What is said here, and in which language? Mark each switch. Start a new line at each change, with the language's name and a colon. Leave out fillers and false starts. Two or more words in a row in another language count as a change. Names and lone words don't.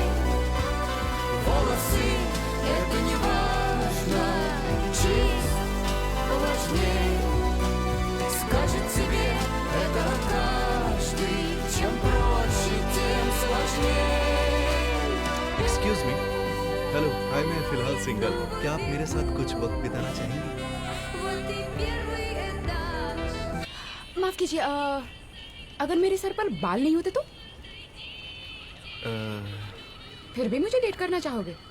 Russian: Волосы — это не важно, честь важней. Скажет тебе это каждый, чем проще, тем сложней.
English: excuse me. hello, hi,
Hindi: मैं फिलहाल सिंगल हूँ। क्या आप मेरे साथ कुछ वक्त बिताना चाहेंगे? माफ कीजिए, अगर मेरे सर पर बाल नहीं होते तो? फिर भी मुझे डेट करना चाहोगे?